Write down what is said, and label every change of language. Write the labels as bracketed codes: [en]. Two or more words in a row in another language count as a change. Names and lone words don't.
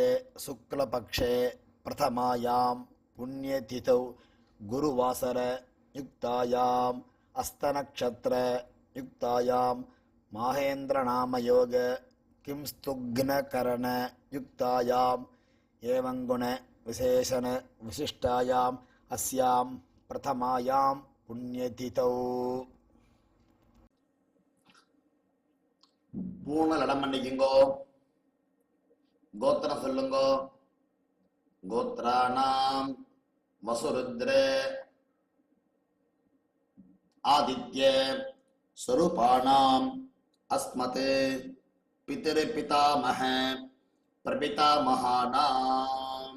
[sa] शुक्लपक्षे प्रथमायां पुण्यतिथौ गुरुवासर युक्तायाम् अस्तनक्षत्र युक्तायां माहेन्द्रनामयोग किंस्तुघ्नकरण युक्तायाम् एवं गुण विशेषण विशिष्टायाम् अस्यां प्रथमायां पुण्यतिथौ [ta] மூணு இடம் பண்ணிக்குங்கோ. கோத்திரம் சொல்லுங்கோ. [sa] गोत्राणां वसुरुद्र आदित्य स्वरूपाणां अस्मत् पितृ पितामह प्रपितामहानां.